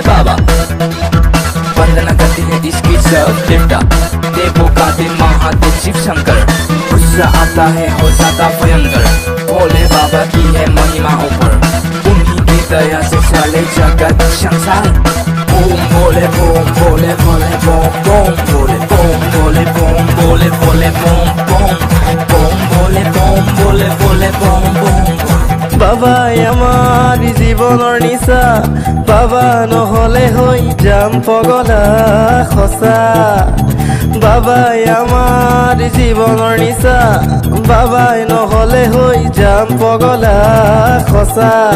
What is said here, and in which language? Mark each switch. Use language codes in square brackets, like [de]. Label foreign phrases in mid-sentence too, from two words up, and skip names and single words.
[hi] बाबा वंदना करती है इसकी सब देवता देवों का देव महादेव शिव शंकर गुस्सा आता है हो जाता भयंकर भोले बाबा की है महिमा ऊपर उन्हीं की दया से चले जगत संसार ओम भोले बोम भोले भोले बोम बोम भोले बोम भोले बोम भोले भोले बोम बोम बोम भोले बोम भोले भोले बोम बोम [as] বাবাই আমার জীবনৰ নিচা বাবা নহলে হৈ যাম পগলা খসা বাবাই আমার জীবনৰ নিচা বাবাই নহলে হৈ যাম পগলা খসা